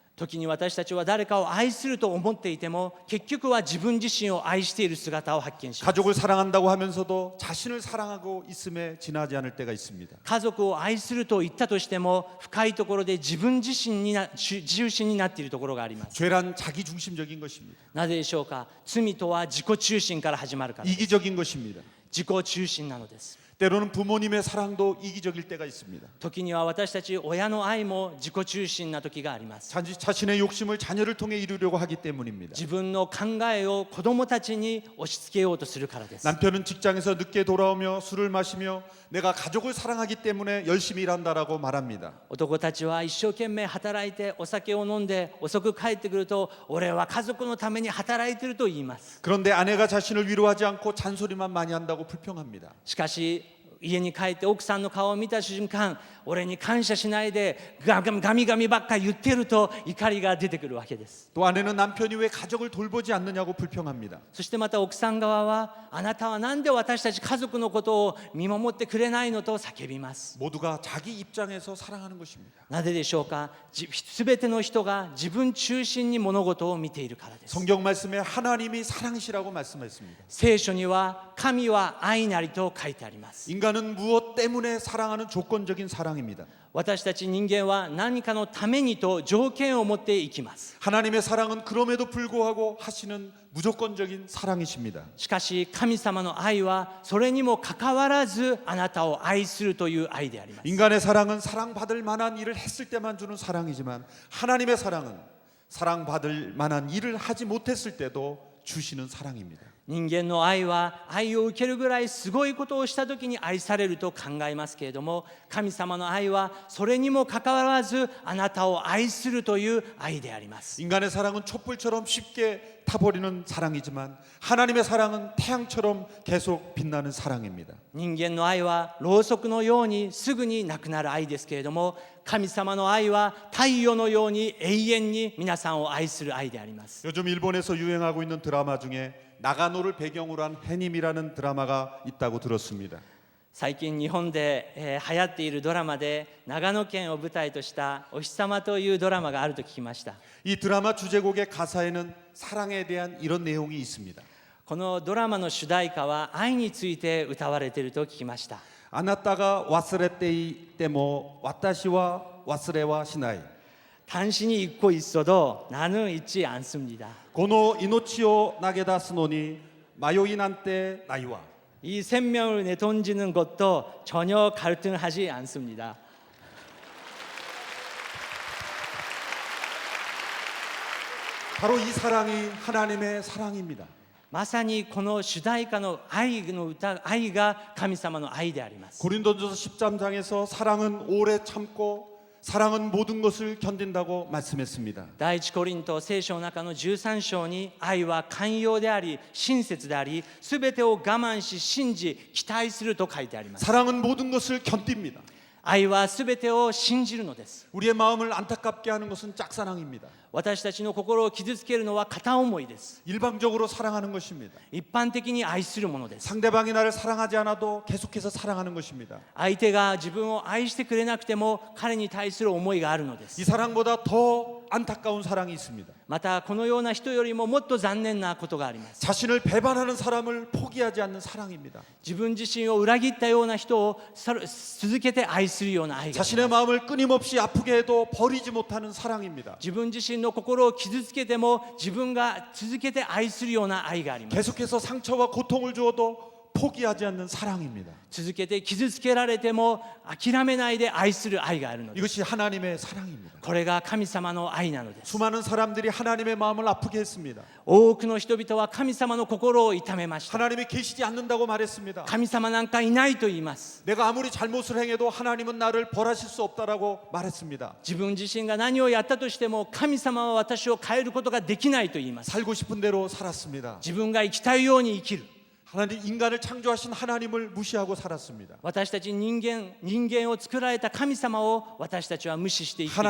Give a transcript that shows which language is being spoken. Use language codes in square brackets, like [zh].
[ja] 時に私たちは誰かを愛すると思っていても結局は自分自身を愛している姿を発見します。 [ko] 가족을 사랑한다고 하면서도 자신을 사랑하고 있음에 지나지 않을 때가 있습니다. [ja] 家族を愛すると言ったとしても深いところで自分自身に中心になっているところがあります。 [ko] 죄란 자기 중심적인 것입니다. [ja] なぜでしょうか。罪とは自己中心から始まるからです。 [ko] 이기적인 것입니다. [ja] 自己中心なのです。 [ko] 때로는 부모님의 사랑도 이기적일 때가 있습니다. [ja] 時には私たち親の愛も自己中心な時があります。 [ko] 자신의 욕심을 자녀를 통해 이루려고 하기 때문입니다. [ja] 自分の考えを子供たちに押し付けようとするからです。 [ko] 남편은 직장에서 늦게 돌아오며 술을 마시며 내가 가족을 사랑하기 때문에 열심히 일한다라고 말합니다. [ja] 男たちは一生懸命働いてお酒を飲んで遅く帰ってくると俺は家族のために働いていると言います。 [ko] 그런데 아내가 자신을 위로하지 않고 잔소리만 많이 한다고 불평합니다. [ja] しかし家に帰って奥さんの顔を見た瞬間俺に感謝しないでガミガミばっか言ってると怒りが出てくるわけです。 [ko] 또 아내는 남편이 왜 가족을 돌보지 않느냐고 불평합니다. [ja] そしてまた奥さん側はあなたはなんで私たち家族のことを見守ってくれないのと叫びます。 [ko] 모두가 자기 입장에서 사랑하는 것입니다. [ja] なぜでしょうか。すべての人が自分中心に物事を見ているからです。 [ko] 성경 말씀에 하나님이 사랑이시라고 말씀했습니다. [ja] 聖書には神は愛なりと書いてあります。 [ko] 인간은 무엇 때문에 사랑하는 조건적인 사랑입니다. [ja] 私たち人間は何かのためにと条件を持っていきます。 [ko] 하나님의 사랑은 그럼에도 불구하고 하시는 무조건적인 사랑이십니다. [ja] しかし神様の愛はそれにもかかわらずあなたを愛するという愛であります。 [ko] 인간의 사랑은 사랑받을 만한 일을 했을 때만 주는 사랑이지만 하나님의 사랑은 사랑받을 만한 일을 하지 못했을 때도 주시는 사랑입니다. [ja] 人間の愛は愛を受けるぐらいすごいことをした時に愛されると考えますけれども、神様の愛はそれにもかかわらずあなたを愛するという愛であります。 [ko] 인간의 사랑은 촛불처럼 쉽게 타버리는 사랑이지만 하나님의 사랑은 태양처럼 계속 빛나는 사랑입니다. [ja] 人間の愛はろうそくのようにすぐになくなる愛ですけれども、神様の愛は太陽のように永遠に皆さんを愛する愛であります。 [ko] 요즘 일본에서 유행하고 있는 드라마 중에 나가노를 배경으로 한 해님이라는 드라마가 있다고 들었습니다. [ja] 最近日本で、流行っているドラマで長野県を舞台としたお日様というドラマがあると聞きました。 [ko] 이 드라마 주제곡의 가사에는 사랑에 대한 이런 내용이 있습니다. [ja] このドラマの主題歌は愛について歌われていると聞きました。 아나타가 와스레테이 때모 와타시와 와스레와 시나이 [ko] 당신이 잊고 있어도 나는 잊지 않습니다. [ja] 고노 이노치오 나게다 스노니 마요인 한때 나이와 [ko] 이 생명을 내던지는 것도 전혀 갈등하지 않습니다. 바로 이 사랑이 하나님의 사랑입니다. [ja] まさにこの主題歌の愛の歌、愛が神様の愛であります。 [ko] 고린도전서 13장에서 사랑은 오래 참고 사랑은 모든 것을 견딘다고 말씀했습니다. [ja] 第一コリント聖書の中の13章に愛は寛容であり親切でありすべてを我慢し信じ期待すると書いてあります。 [ko] 사랑은 모든 것을 견딥니다. [ja] 愛はすべてを信じるのです。 [ko] 우리의 마음을 안타깝게 하는 것은 짝사랑입니다. [ja] 私たちの心を傷つけるのは片思いです。 [ko] 일방적으로 사랑하는 것입니다. [ja] 一般的に愛するものです。 [ko] 상대방이 나를 사랑하지 않아도 계속해서 사랑하는 것입니다. [ja] 相手が自分を愛してくれなくても彼に対する思いがあるので [ko] 이 [ja] す。 [ko] 사랑보다 더 안타까운 사랑이 있습니다. [ja] またこのような人よりももっと残念なことがあります。 [ko] 자신을 배반하는 사람을 포기하지 않는 사랑입니다. [ja] 自分自身を裏切ったような人を続けて愛するような愛があります。 [ko] 자신의 마음을 끊임없이 아프게 해도 버리지 못하는 사랑입니다. [ja] 自分自身の心を傷つけても自分が続けて愛するような愛があります。 [ko] 계속해서 상처와 고통을 주어도 포기하지 않는 사랑입니다. [ja] 続けて傷つけられても諦めないで愛する愛があるのです。 [ko] 이것이 하나님의 사랑입니다. [ja] これが神様の愛なのです。 [ko] 수많은 사람들이 하나님의 마음을 아프게 했습니다. [ja] 多くの人々は神様の心を痛めました。 [ko] 하나님이 계시지 않는다고 말했습니다. [ja] 神様なんかいないと言います。 [ko] 내가 아무리 잘못을 행해도 하나님은 나를 벌하실 수 없다라고 말했습니다. [ja] 自分自身が何をやったとしても神様は私を変えることができないと言います。 [ko] 살고 싶은 대로 살았습니다. [ja] 自分が生きたいように生きる。 [ko] 하나님 인간을 창조하신 하나님을 무시하고 살았습니다. [ja] 私たち人間を作られた神様を私たちは無視して生きてきま